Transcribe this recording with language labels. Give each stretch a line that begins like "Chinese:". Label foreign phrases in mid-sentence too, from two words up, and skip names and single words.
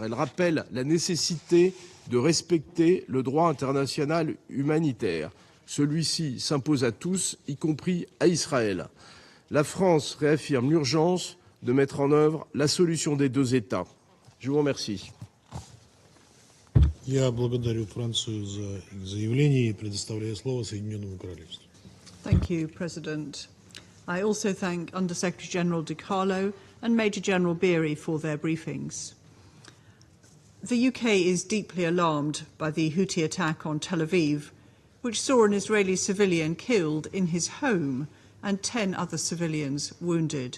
French: Elle rappelle la nécessité de respecter le droit international humanitaire. Celui-ci s'impose à tous, y compris à Israël. La France réaffirme l'urgence de mettre en œuvre la solution des deux États. Je vous remercie.
Russian: Я благодарю Францию за их заявление и предоставляю слово Соединенному Королевству.
English: Thank you, President. I also thank Under-Secretary General Di Carlo and Major General Beery for their briefings. The UK is deeply alarmed by the Houthi attack on Tel Aviv, which saw an Israeli civilian killed in his home and 10 other civilians wounded.